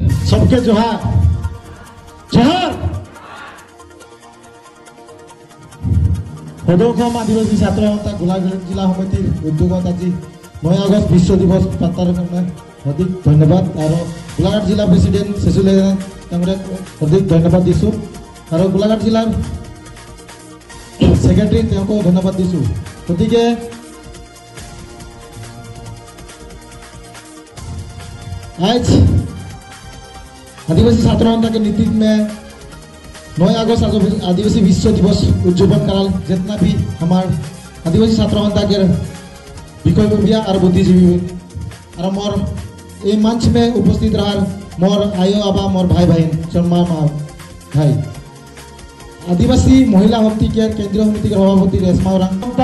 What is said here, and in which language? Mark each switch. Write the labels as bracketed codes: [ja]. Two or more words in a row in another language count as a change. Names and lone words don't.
[sck] सबके जोहार जोहार [as] সদৌকম আদিবাসী ছাত্র সন্থা গোলাঘাট জিলা সমিতির উদ্যোগত আজি 9 আগষ্ট বিশ্ব দিবস পাতাৰ কাৰণে অধিক ধন্যবাদ আৰু গোলাঘাট জিলা প্ৰেসিডেন্ট সেসুলে তেওঁক অধিক ধন্যবাদ দিছো আৰু গোলাঘাট জিলাৰ সেক্ৰেটাৰী তেওঁক ধন্যবাদ দিছো গতিকে [hi] आज आदिवासी छात्र सन्था के नेतृत्व में 9 अगस्त आदिवासी विश्व दिवस [sck] उद्यापन कराल जितना भी हमार आदिवासी छात्र सन्था के विषयबबिया और बुद्धिजीवी और मोर ये मंच में उपस्थित रहा मोर आयो आबा मोर भाई बहन सम्मान भाई आदिवासी महिला समिति के केंद्रीय समिति के सभापति रेशमा ओरांगा